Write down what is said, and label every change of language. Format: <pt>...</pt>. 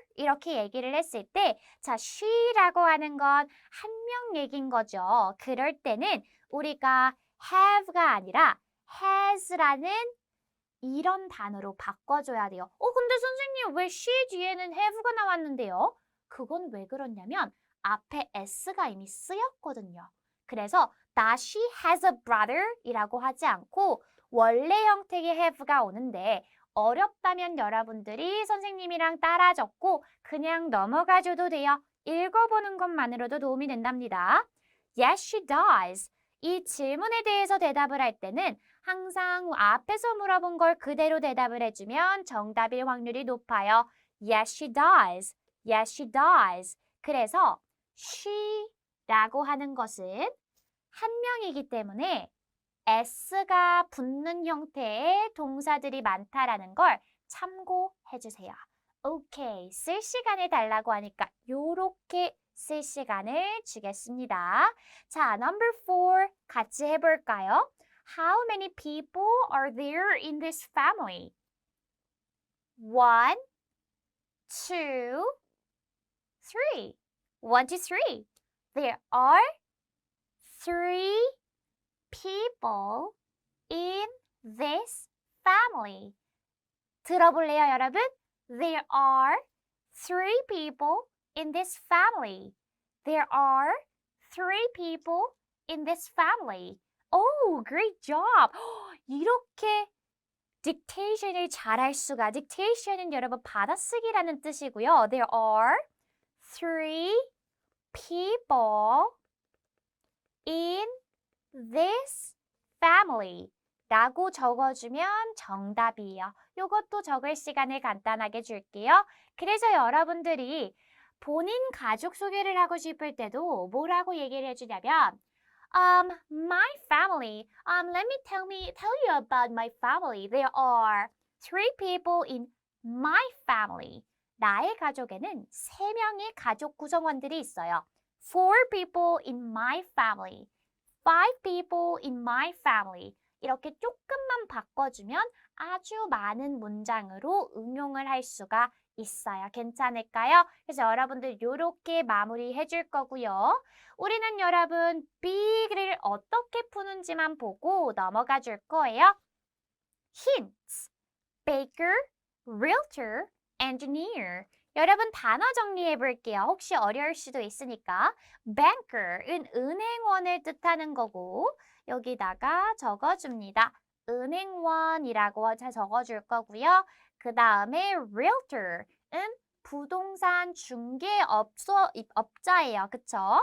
<ko>이렇게 얘기를 했을 때, 자, she라고 하는 건 한 명 얘기인 거죠. 그럴 때는 우리가 have가 아니라 has라는 이런 단어로 바꿔줘야 돼요. 근데 선생님 왜 she 뒤에는 have가 나왔는데요? 그건 왜 그러냐면 앞에 s가 이미 쓰였거든요. 그래서</ko> <en>does she has a brother?</en> <ko>이라고 하지 않고 원래 형태의 have가 오는데 어렵다면 여러분들이 선생님이랑 따라 적고 그냥 넘어가줘도 돼요. 읽어보는 것만으로도 도움이 된답니다.</ko> <en>Yes, she does.</en> <ko>이 질문에 대해서 대답을 할 때는 항상 앞에서 물어본 걸 그대로 대답을 해주면 정답일 확률이 높아요.</ko> <en>Yes, she does. Yes, she does.</en> <ko>그래서 she라고 하는 것은 한 명이기 때문에 s가 붙는 형태의 동사들이 많다라는 걸 참고해 주세요. 오케이, 쓸 시간을 달라고 하니까 요렇게 쓸 시간을 주겠습니다. 자, number 4 같이 해볼까요?</ko> <en>How many people are there in this family? 1, 2, 3. 1, 2, 3. There are 3 people in this family.</en> <ko>들어볼래요, 여러분?</ko> <en>There are 3 people in this family. There are 3 people in this family. Oh, great job!</en> <ko>이렇게 dictation을 잘할 수가. dictation은 여러분 받아쓰기라는 뜻이고요.</ko> <en>There are 3 people in this family</en> <ko>라고 적어주면 정답이에요. 이것도 적을 시간을 간단하게 줄게요. 그래서 여러분들이 본인 가족 소개를 하고 싶을 때도 뭐라고 얘기를 해주냐면 my family.</ko> <en>Let me tell you about my family. There are 3 people in my family.</en> <ko>나의 가족에는 3명의 가족 구성원들이 있어요.</ko> <en>4 people in my family. 5 people in my family.</en> <ko>이렇게 조금만 바꿔주면 아주 많은 문장으로 응용을 할 수가 있어요. 괜찮을까요? 그래서 여러분들 이렇게 마무리해 줄 거고요. 우리는 여러분 B를 어떻게 푸는지만 보고 넘어가 줄 거예요.</ko> <en>Hints. Baker, realtor, engineer.</en> <ko>여러분 단어 정리해 볼게요. 혹시 어려울 수도 있으니까. Banker은 은행원을 뜻하는 거고 여기다가 적어줍니다. 은행원이라고 적어줄 거고요. 그 다음에 realtor은 부동산 중개업자예요. 그쵸?</ko>